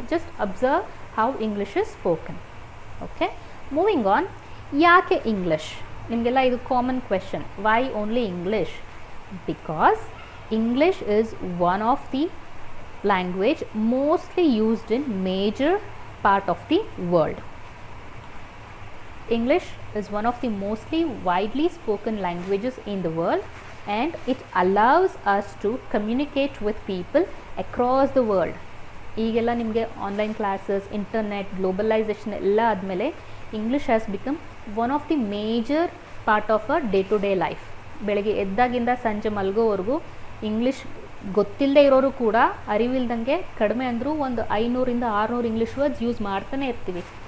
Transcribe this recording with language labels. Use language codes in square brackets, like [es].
[en] Just observe how English is spoken. Okay, moving on. [kn] ಯಾಕೆ English? ನಿಮಗೆಲ್ಲ ಇದು [en] Common question, why only English? Because English is one of the language mostly used in major part of the world. English is one of the mostly widely spoken languages in the world, and it allows us to communicate with people across the world. [kn] ಈಗೆಲ್ಲ ನಿಮಗೆ online classes, internet, globalisation ಎಲ್ಲ ಆದಮೇಲೆ [en] English has become one of the major part of a day to day life. [kn] ಬೆಳಗ್ಗೆ ಎದ್ದಾಗಿಂದ ಸಂಜೆ ಮಲಗೋವರೆಗೂ English ಗೊತ್ತಿಲ್ಲದೆ ಇರೋರು ಕೂಡ ಅರಿವಿಲ್ದಂಗೆ ಕಡಿಮೆ ಅಂದರೂ ಒಂದು 500-600 ಇಂಗ್ಲೀಷ್ ವರ್ಡ್ಸ್ ಯೂಸ್ ಮಾಡ್ತಾನೆ ಇರ್ತೀವಿ.